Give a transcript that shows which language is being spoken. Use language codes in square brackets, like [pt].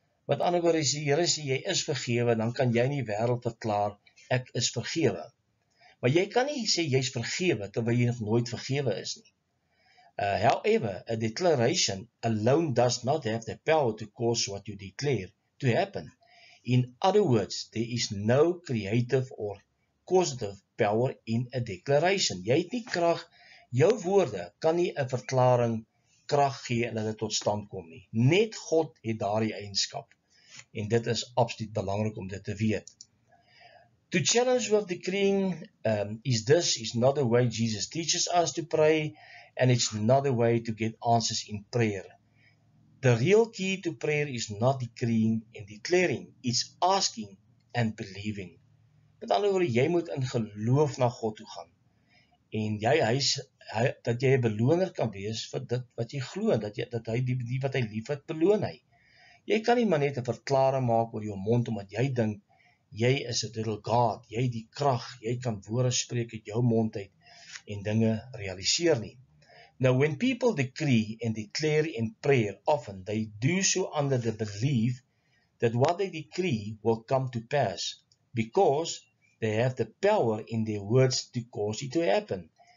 [af] Met ander woorde, as die Here sê jy is vergewe, dan kan jy in die wêreld verklaar, ek is vergewe. Maar jy kan nie sê jy is vergewe, terwyl jy nog nooit vergewe is nie. [en] However, a declaration alone does not have the power to cause what you declare to happen. In other words, there is no creative or causative power in a declaration. [af] Jy het nie krag, jou woorde kan nie 'n verklaring krag gee en dat dit tot stand kom nie. Net God het daardie eienskap. En dit is absoluut belangrik om dit te weet. [en] To challenge with decreeing is not the way Jesus teaches us to pray, and it's not a way to get answers in prayer. The real key to prayer is not decreeing and declaring, it's asking and believing. [af] Met ander woorde, jy moet in geloof na God toe gaan. En dat jy 'n beloner kan wees vir dit wat jy glo, dat hy die wat hy liefhet beloon hy. Jy kan nie maar net 'n verklaring maak oor jou mond omdat jy dink jy is 'n [en] little God, [af] jy die krag, jy kan woorde spreek uit jou mond uit en dinge realiseer nie. [en] Now, when people decree and declare in prayer, often they do so under the belief that what they decree will come to pass, because they have the power in their words to cause it to happen.